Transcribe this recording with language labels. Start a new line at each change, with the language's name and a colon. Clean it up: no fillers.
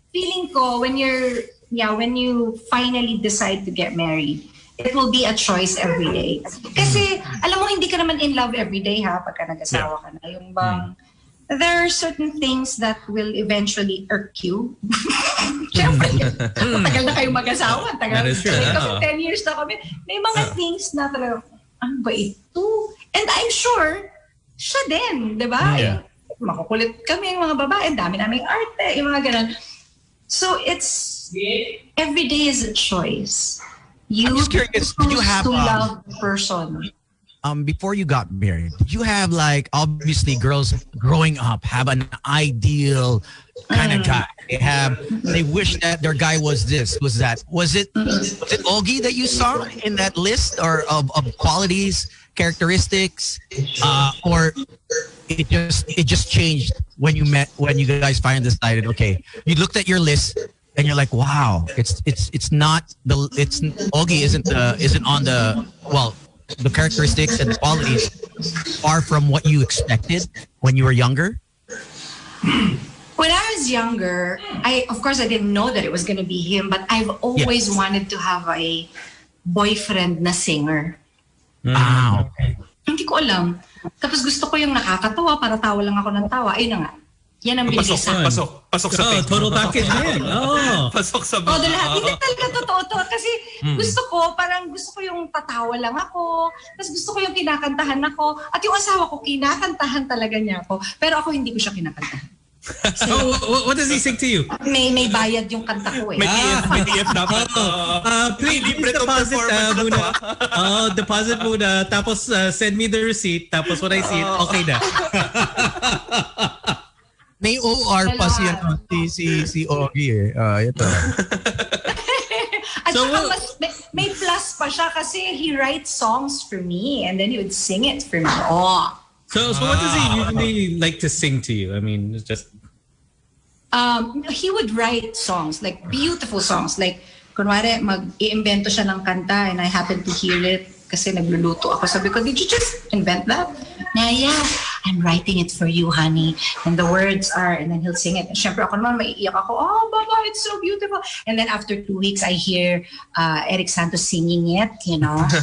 English: Feeling ko when you finally decide to get married, it will be a choice every day.
Filipino: Kasi alam mo hindi ka naman
English: in love every day
Filipino: pagka nag-asawa ka na. Yung bang
English: there are certain things that will eventually irk you.
Filipino: Siyempre, tagal na kayo mag-asawa.
English: That is true.
Filipino: Kasi 10 years na kami. May mga things na talaga, ano ba ito?
English: And I'm sure,
Filipino: siya din, di ba?
English: Yeah.
Filipino: Makukulit kami yung mga babae, dami naming arte, yung mga ganun.
English: So it's, every day is a choice. I'm just curious, did you have to love the person. Before you got married, did you have like, obviously girls growing up have an ideal kind of guy. They wish that their guy was this, was that. Was it Ogie that you saw in that list or of qualities, characteristics, or it just changed when you guys finally decided, okay, you looked at your list and you're like, wow, it's not Ogie isn't on the, well, the characteristics and the qualities far from what you expected when you were younger? When I was younger, of course I didn't know that it was going to be him, but I've always wanted to have a boyfriend na singer. Okay.
Filipino: Hindi ko alam. Tapos gusto ko yung nakakatawa, para tawa lang ako ng tawa. Ayun na nga. Yan ang binigay sa akin. Pasok sa Facebook. Total package din. Pasok sa lahat. Hindi talaga totoo to. Kasi gusto ko yung tatawa lang ako. Tapos gusto ko yung kinakantahan ako. At yung asawa ko, kinakantahan talaga niya ako. Pero ako hindi ko siya kinakantahan.
English: What does he sing to you?
Filipino: May bayad yung kanta ko eh. May DF dapat.
English: Please deposit muna. Deposit muna. Tapos send me the receipt. Tapos when I see it, okay na.
Filipino: May OR pa si Ogie eh. Ito. At saka may plus pa siya kasi
English: he writes songs for me and then he would sing it for me. So what does he usually like to sing to you? I mean, it's just... he would write songs, like beautiful songs.
Filipino: Like, kunwari, mag-iimbento siya ng kanta
English: and I happen to hear it
Filipino: kasi nagluluto ako. Sabi ko,
English: did you just invent that? Yeah, I'm writing it for you, honey. And the words are, and then he'll sing it. And
Filipino: syempre ako naman, maiiyak ako,
English: oh, Baba, it's so beautiful. And then after 2 weeks, I hear Eric Santos singing it, you know.